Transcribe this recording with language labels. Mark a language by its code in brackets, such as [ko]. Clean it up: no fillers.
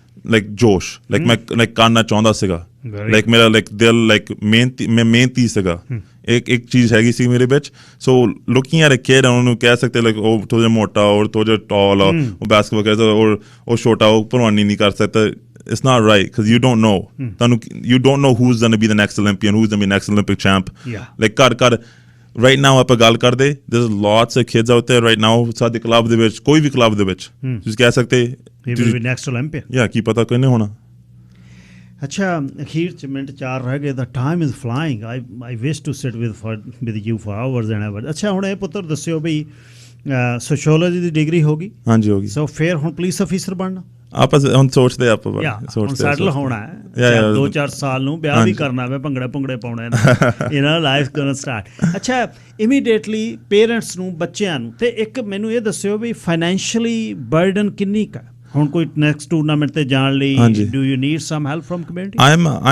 [pa] Like ਜੋਸ਼ like ਮੈਂ like ਕਰਨਾ ਚਾਹੁੰਦਾ ਸੀਗਾ ਲਾਈਕ ਮੇਰਾ ਲਾਈਕ ਦਿਲ ਲਾਈਕ ਮਿਹਨਤੀ ਸੀਗਾ ਇੱਕ ਚੀਜ਼ ਹੈਗੀ ਸੀ ਮੇਰੇ ਵਿੱਚ ਸੋ ਲੁਕਿੰਗ ਐਟ ਅ ਕਿਡ ਉਹਨੂੰ ਕਹਿ ਸਕਦੇ ਲਾਈਕ ਉਹ ਥੋੜਾ ਜਿਹਾ ਮੋਟਾ ਔਰ ਥੋੜਾ ਜਿਹਾ ਟਾਲ ਉਹ ਬਾਸਕਟਬਾਲ ਕਰ ਸਕਦਾ ਔਰ ਉਹ ਛੋਟਾ ਉਹ ਭਲਵਾਨੀ ਨਹੀਂ ਕਰ ਸਕਦਾ [en] it's not right because you don't know who's going to be the next Olympian, who's going to be the next Olympic champ. Like right now [pa] ਆਪਾਂ ਗੱਲ ਕਰਦੇ [en] there's lots of kids out there right now [pa] ਸਾਡੇ club ਦੇ ਵਿੱਚ ਕੋਈ ਵੀ club ਦੇ ਵਿੱਚ ਤੁਸੀਂ ਕਹਿ ਸਕਦੇ [en] he will be next Olympian [pa] ਕੀ ਪਤਾ ਕਿਹਨੇ ਹੋਣਾ। ਅੱਛਾ ਅਖੀਰ 'ਚ ਮਿੰਟ 4 ਰਹਿ ਗਏ [en] the time is flying I wish to sit with you for hours and hours। [pa] ਅੱਛਾ ਹੁਣ ਇਹ ਪੁੱਤਰ ਦੱਸਿਓ ਵੀ ਸੋਸ਼ੀਓਲੋਜੀ ਦੀ ਡਿਗਰੀ ਹੋ ਗਈ ਹਾਂਜੀ ਹੋ ਗਈ ਸੋ ਫਿਰ ਹੁਣ ਪੁਲਿਸ ਅਫੀਸਰ ਬਣਨਾ ਆਪਾਂ ਹੁਣ ਸੋਚਦੇ ਆਪਾਂ ਸੈਟਲ ਹੋਣਾ ਹੈ 2-4 ਸਾਲ ਨੂੰ ਵਿਆਹ ਵੀ ਕਰਨਾ ਵੇ ਭੰਗੜੇ ਪਾਉਣੇ ਇਹਨਾਂ ਲਾਈਫ ਗੋਇੰ ਸਟਾਰਟ। ਅੱਛਾ ਇਮੀਡੀਏਟਲੀ ਪੇਰੈਂਟਸ ਨੂੰ ਬੱਚਿਆਂ ਨੂੰ ਤੇ ਇੱਕ ਮੈਨੂੰ ਇਹ ਦੱਸਿਓ ਵੀ ਫਾਈਨੈਂਸ਼ੀਅਲੀ ਬਰਡਨ ਕਿੰਨੀ ਕੁ ਹੁਣ ਕੋਈ ਨੈਕਸਟ ਟੂਰਨਾਮੈਂਟ ਤੇ ਜਾਣ ਲਈ [en] Do you need some help from community.